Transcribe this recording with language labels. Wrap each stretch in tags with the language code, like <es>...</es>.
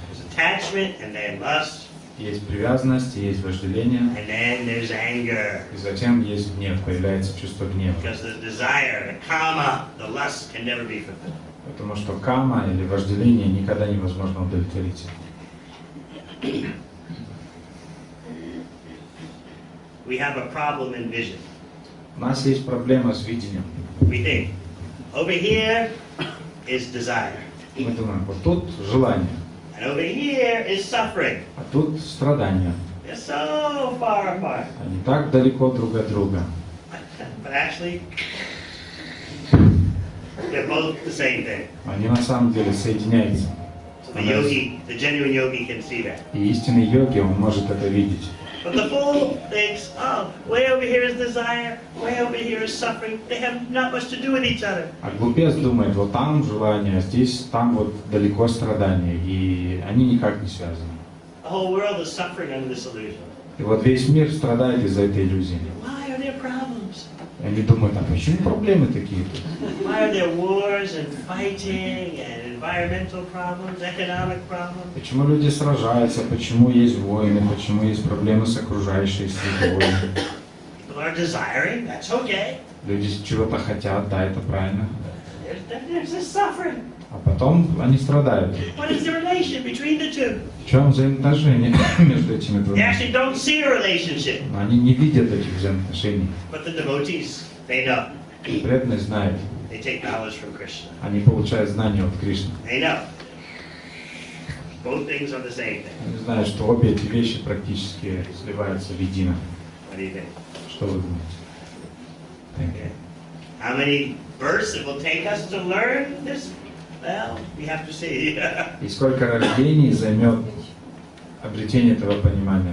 <en>There's attachment and then lust.</en> <ru>Есть привязанность, есть вожделение.</ru> <en>And then there's anger.</en> <ru>И затем есть гнев, появляется чувство гнева.</ru> <en>Because the desire, the kama, the lust can never be fulfilled.</en> <ru>Потому что кама или вожделение никогда невозможно удовлетворить.</ru> <en>We have a problem in vision.</en> <ru>У нас есть проблема с видением.</ru> <en>We think, over here is desire.</en> <ru>Мы думаем, вот тут желание,</ru> <en>And over here is suffering.</en> <ru>а тут страдания.</ru> <en>They're so far apart.</en> <ru>Они так далеко друг от друга.</ru> <en>But actually, they're both the same thing.</en> <ru>Они на самом деле соединяются.</ru> <en>So the yogi, the genuine yogi can see that.</en> <ru>И истинный йоги, он может это видеть.</ru> <en>But the fool thinks, oh, way over here is desire, way over here is suffering. They have not much to do with each other.</en> <ru>А глупец думает, вот там желание, а здесь, там вот далеко страдания, и они никак не связаны.</ru> <en>The whole world is suffering under this illusion.</en> <ru>И вот весь мир страдает из-за этой иллюзии.</ru> <en>Why are there problems?</en> <ru>И они думают, а почему проблемы такие тут?</ru> <en>Why are there wars and fighting and environmental problems, economic problems?</en> <ru>Почему люди сражаются, почему есть войны, почему есть проблемы с окружающей средой?</ru> <en>People are desiring, that's okay.</en> <ru>Люди чего-то хотят, да, это правильно.</ru> <en>There's this suffering.</en> <ru>А потом они страдают.</ru> <en>What is the relation between the two?</en> <ru>В чем взаимоотношения между этими</ru> <en>They</en> <ru>двумя?</ru> <en>actually don't see a relationship.</en> <ru>Но они не видят этих взаимоотношений.</ru> <en>But the devotees, they know.</en> <ru>Преданные знают.</ru> <en>They take knowledge from Krishna.</en> <ru>Они получают знания от Кришны.</ru> <en>They know. Both things are the same thing.</en> <ru>Они знают, что обе эти вещи практически сливаются в едино.</ru> <en>What do you think?</en> <ru>Что вы думаете?</ru> <en>Okay. How many births it will take us to learn this? Well, we have to see.</en> <ru>И сколько рождений займет обретение этого понимания?</ru>